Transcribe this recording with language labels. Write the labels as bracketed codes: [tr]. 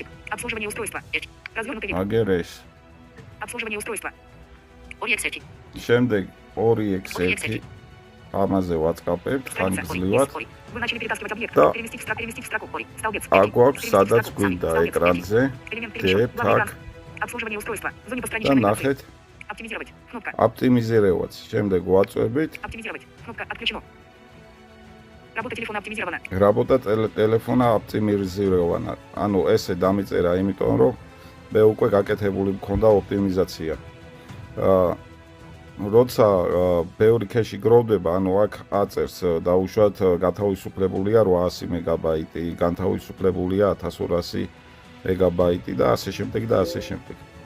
[ru] Обслуживание устройства. [ka] Აგერ ეს. [ru] Обслуживание устройства. 2x1. [ka] შემდეგ 2x1 ამაზე ვაწყაპებთ ხანგრძლივად. [ru] Вы начали перетаскивать объект. Перевести в строку. Столбец. [ka] აგვაქვს სადაც გვინდა ეკრანზე. [ru] Так. Обслуживание устройства. В зоне постраничной информации. Оптимизировать. Кнопка. Оптимизировать. [ka] შემდეგ ვაწვევით. [ru] Оптимизировать. Кнопка отключено. Работа телефона оптимизирована. Работа телефона оптимизирована. [ka] ანუ ესე დამიწერა, იმიტომ რომ მე უკვე გაკეთებული მქონდა ოპტიმიზაცია. როცა ბევრი ქეში გროვდება, ანუ აქ აწერს დაუშვათ გათავისუფლებულია 800 მეგაბაიტი, განთავისუფლებულია 1200 მეგაბაიტი და ასე შემდეგ და ასე შემდეგ.